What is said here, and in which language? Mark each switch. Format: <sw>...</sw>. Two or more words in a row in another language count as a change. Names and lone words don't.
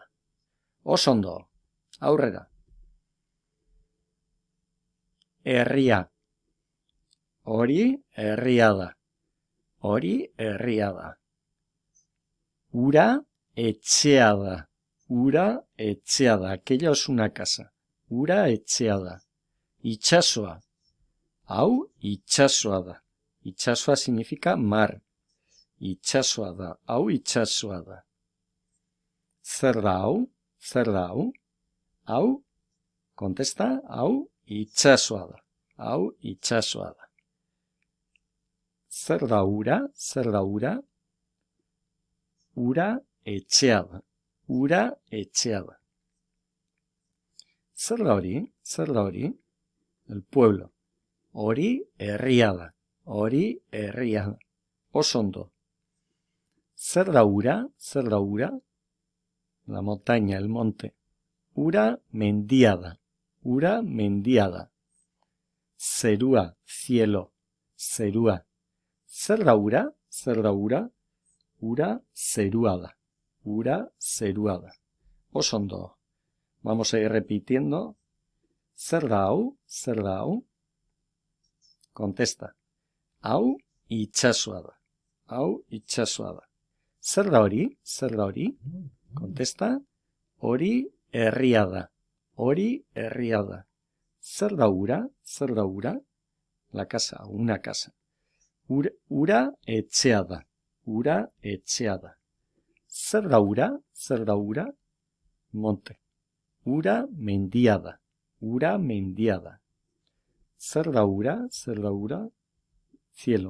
<eu>Oso ondo. Aurrera. Herria. Hori herria da. Hori herria da. Ura etxea da. Ura etxea da.</eu> <es>Aquella es una casa.</es> <eu>Ura etxea da. Itxasoa. Hau itxasoa da. Itxasoa</eu> <es>significa mar.</es> <eu>Itxasoa da. Hau itxasoa da. Zer da hau? Zer da hau? Hau, contesta, hau itxasoa da. Hau itxasoa da. Zer da ura? Zer da ura? Ura etxea da. Ura etxea da. Zer da hori? Zer da hori?</eu> <es>El pueblo.</es> <eu>Hori herria da. Hori herria da. Oso ondo. Zer da ura? Zer da ura?</eu> <es>La montaña, el monte.</es> <eu>Ura mendia da. Ura mendia da. Zerua, cielo. Zerua. Zer da ura? Zer da ura? Ura zerua da. Ura zerua da. Oso ondo.</eu> <es>Vamos a ir repitiendo.</es> <eu>Zer da hau? Zer da hau? Contesta. Hau itxasoa da. Hau itxasoa da. Zer da hori? Zer da hori? Contesta. Hori herria da. Hori herria da. Zer da ura? Zer da ura?</eu> <es>La casa, una casa.</es> <eu>Ura etxea da. Ura etxea da. Zer da ura? Zer da ura? Monte. Ura mendia da. Ura mendia da. Zer da ura? Zer da ura? Cielo.</eu>